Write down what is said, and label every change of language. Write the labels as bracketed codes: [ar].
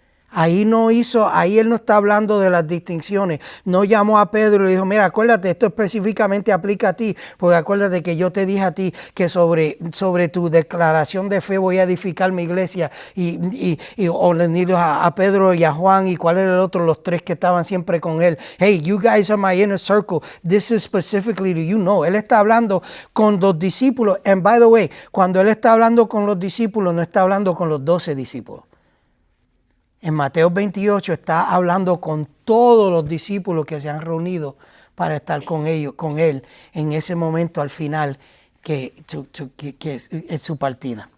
[es] Ahí él no está hablando de las distinciones. No llamó a Pedro y le dijo, mira, acuérdate, esto específicamente aplica a ti, porque acuérdate que yo te dije a ti que sobre tu declaración de fe voy a edificar mi iglesia. O le dijo a Pedro y a Juan, y cuál era el otro, los tres que estaban siempre con él. [en] Hey, you guys are my inner circle. This is specifically to you. [es] No, él está hablando con los discípulos. [en] And by the way, [es] cuando él está hablando con los discípulos, no está hablando con los 12 discípulos. En Mateo 28 está hablando con todos los discípulos que se han reunido para estar con él en ese momento al final que es su partida.